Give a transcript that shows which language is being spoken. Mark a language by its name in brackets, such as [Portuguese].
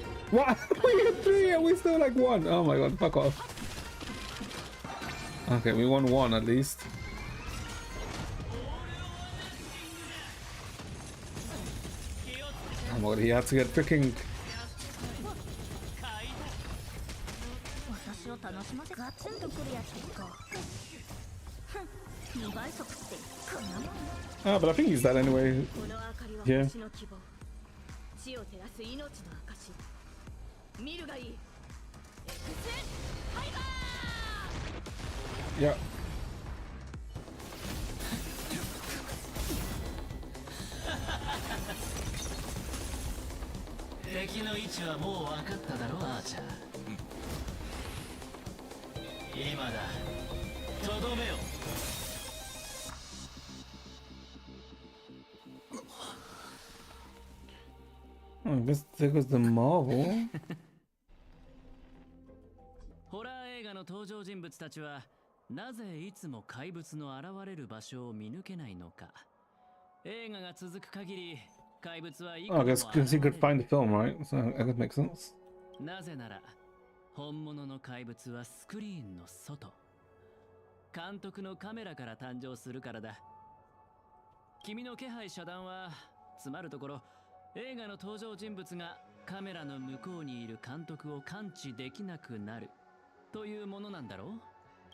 [English] What? We got 3 and we still like 1. Oh my god, fuck off. Okay, we won 1 at least. god, he had to get freaking. [Japanese] 私を楽しませガツンとくるやつか。 2倍速ってこんなもん。 [English] Ah, but I think he's dead anyway. [Japanese] この明かりは [English] Yeah. [Japanese] 私の希望。地を照らす命の証。見るがいい。エクスファイバー。 [English] Yeah. [Japanese] 敵の位置はもう分かっただろ、アーチャー。今だ、とどめよ。 [English] I guess there goes the Marvel. [Japanese] ホラー映画の登場人物たちはなぜいつも怪物の現れる場所を見抜けないのか。映画が続く限り怪物は [English] Oh, I guess because he could find the film, right? So that could make sense. [Japanese] なぜなら本物の怪物はスクリーンの外、監督のカメラから誕生するからだ。君の気配遮断はつまるところ、映画の登場人物がカメラの向こうにいる監督を感知できなくなるというものなんだろう。